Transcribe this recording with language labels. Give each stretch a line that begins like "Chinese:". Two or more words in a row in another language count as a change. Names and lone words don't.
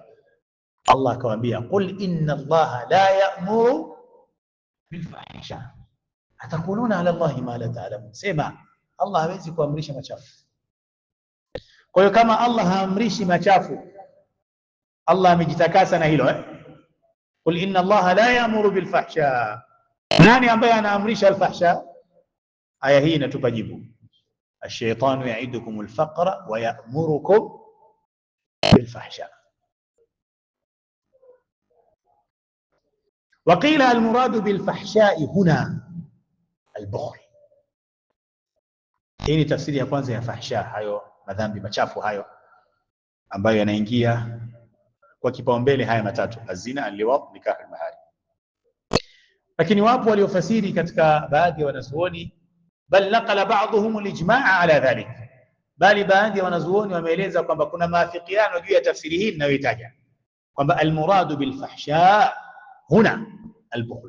Arabic: Allah akawaambia, قل إن الله لا يأمر بالفحشاء أتقولون على الله ما لا تعلمون,
Swahili: sema Allah hawezi kuamrisha machafu. Kwa hiyo kama Allah haamrishi machafu, Allah amejitakasa na hilo.
Arabic: قل إن الله لا يأمر بالفحشاء,
Swahili: nani ambaye anaamrisha
Arabic: alfahsha?
Swahili: Aya hii inatupa jibu,
Arabic: الشيطان يعدكم الفقر ويأمركم بالفحشاء. وقيل المراد بالفحشاء هنا البخل.
Swahili: Hii ni tafsiri ya kwanza ya fahsha, hayo madhambi machafu hayo ambayo yanaingia kwa kipaumbele haya matatu: azina, alliwat,
Arabic: نكاح المحارم.
Swahili: Lakini wapo waliofasiri katika baadhi ya wanazuoni,
Arabic: بل نقل بعضهم الإجماع على ذلك,
Swahili: bali baadhi ya wanazuoni wameeleza kwamba kuna maafikiano juu ya tafsiri hii ninayoitaja, kwamba
Arabic: المراد بالفحشاء هنا البخل.